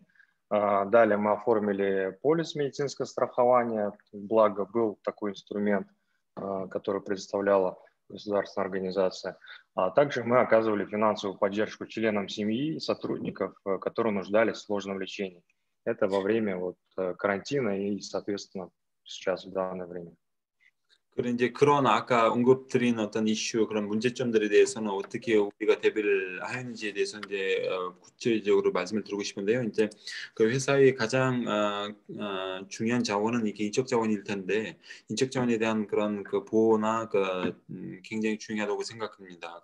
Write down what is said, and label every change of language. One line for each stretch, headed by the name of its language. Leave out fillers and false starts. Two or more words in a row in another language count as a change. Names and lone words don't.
Russian: Далее мы оформили полис медицинского страхования, благо был такой инструмент, который предоставляла государственная организация. А также мы оказывали финансовую поддержку членам семьи и сотрудников, которые нуждались в сложном лечении. Это во время карантина и, соответственно, сейчас в данное время.
Korean: 그런 이제 그런 아까 언급드린 어떤 이슈, 그런 문제점들에 대해서는 어떻게 우리가 대비를 하였는지에 대해서 이제 구체적으로 말씀을 드리고 싶은데요. 이제 그 회사의 가장 중요한 자원은 이게 인적 자원일 텐데, 인적 자원에 대한 그런 그 보호나 굉장히 중요하다고 생각합니다.